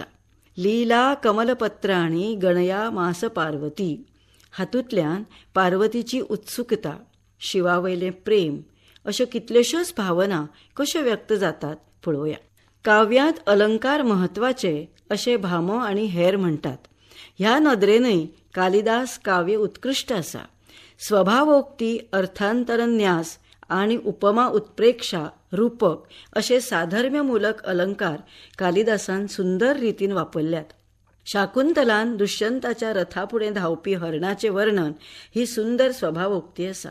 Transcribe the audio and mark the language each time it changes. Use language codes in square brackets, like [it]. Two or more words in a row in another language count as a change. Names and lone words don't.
[sa] लीला कमलपत्रांनी गणया मास पार्वती. [kok] हातूंतल्यान पार्वतीची उत्सुकता, शिवावयलें प्रेम अश्यो कितल्योश्योच भावना कश्यो व्यक्त जातात पळोवया. काव्यांत अलंकार महत्वाचे अशे भामो आनी हेर म्हणटात. ह्या नदरेनय कालिदास काव्य उत्कृष्ट आसा. स्वभावोक्ती, अर्थांतरन्यास आनी उपमा उत्प्रेक्षा, रूपक अशे साधर्म्यमूलक अलंकार कालिदासान सुंदर रितीन वापरल्यात. शाकुंतलान दुष्यंताच्या रथापुढे धावपी हरणाचे वर्णन ही सुंदर स्वभावोक्ती आसा.